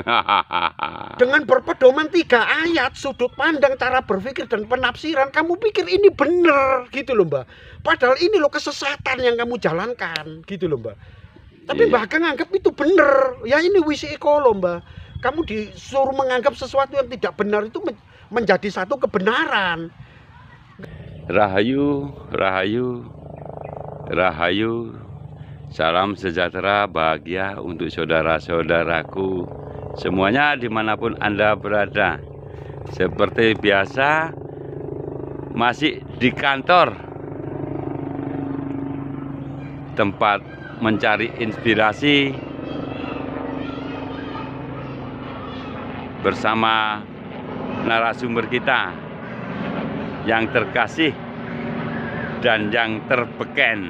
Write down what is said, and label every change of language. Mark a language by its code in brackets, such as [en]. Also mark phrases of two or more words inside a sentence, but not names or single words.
[id] Dengan berpedoman 3 ayat, sudut pandang, cara berpikir dan penafsiran, kamu pikir ini bener gitu loh Mbak. Padahal ini loh kesesatan yang kamu jalankan gitu loh Mbak. Tapi Iya. Mbak Ageng anggap itu bener. Ya ini wisi ekolo Mbak. Kamu disuruh menganggap sesuatu yang tidak benar itu menjadi satu kebenaran. [jv] Rahayu, rahayu, rahayu. [id] Salam sejahtera, bahagia untuk saudara-saudaraku semuanya dimanapun Anda berada. Seperti biasa, masih di kantor, tempat mencari inspirasi bersama narasumber kita yang terkasih dan yang terbeken.